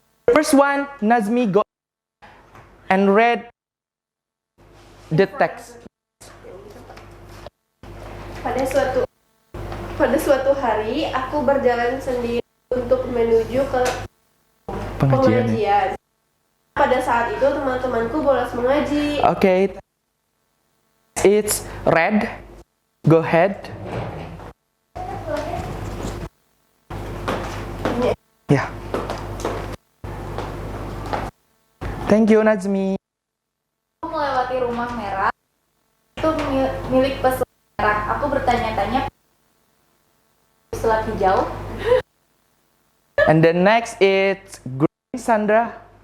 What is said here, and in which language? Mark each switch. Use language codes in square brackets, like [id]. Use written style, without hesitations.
[en] First one, Nazmi, go and read the text. [id] Pada suatu hari, aku berjalan sendiri untuk menuju ke pengajian. Pada saat itu, teman-temanku bolos mengaji. [en] Okay. It's red. Go ahead. Yeah. Thank you, Nazmi. [id] Aku melewati rumah merah. Itu milik pesulap merah. Aku bertanya-tanya pesulap hijau. [en] And the next it's green, Sandra.